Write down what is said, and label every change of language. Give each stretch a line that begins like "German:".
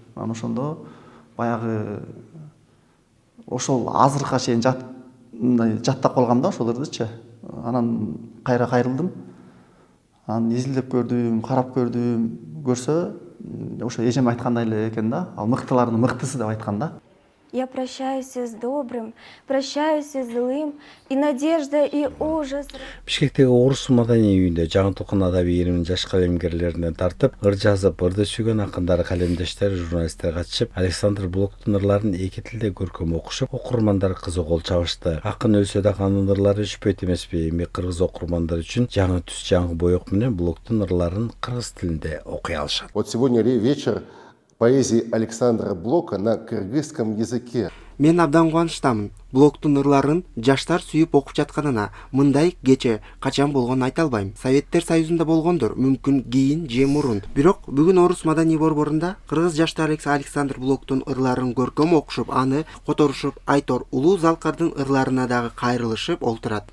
Kyrgyz: Анан ошондо баягы ошол азыркыга чейин жаттап калгам да ошол ырдычы. Анан кайра кайрылдым. Анан изилдеп көрдүм, карап көрдүм. Көрсө, ошо эжем айткандай эле экен да. Ал мыктылардын мыктысы деп айткан да.
Russian: Я прощаюсь с добрым, прощаюсь с злым, и надежда, и ужас.
Kyrgyz: Бишкектеги орус маданий үйүндө жаңы толкун адабий ириминин жаш калемгерлеринен тартып, ыр жазып, ырды сүйгөн акындар, калемдештер, журналисттер катышып, Александр Блоктун ырларын эки тилде көркөм окушуп, окурмандар кызыгуу чабышты. Акын өлсө да анын ырлары өчпөйт эмеспи? Эми кыргыз окурмандар үчүн жаңы түс, жаңы боек менен Блоктун ырларын кыргыз тилинде окуй алышат.
Russian: Вот сегодня вечер поэзии Александра Блока на кыргызском языке.
Kyrgyz: Мен абдан кубанычтамын. Блоктун ырларын жаштар сүйүп окуп жатканына. Мындай кече качан болгонун айта албайм. Советтер Союзунда болгондур, мүмкүн кийин же мурун. Бирок бүгүн орус маданий борборунда кыргыз жаштары Александр Блоктун ырларын көркөм окушуп, аны которушуп, Айтор улуу Залкардын ырларына дагы кайрылышып олтурат.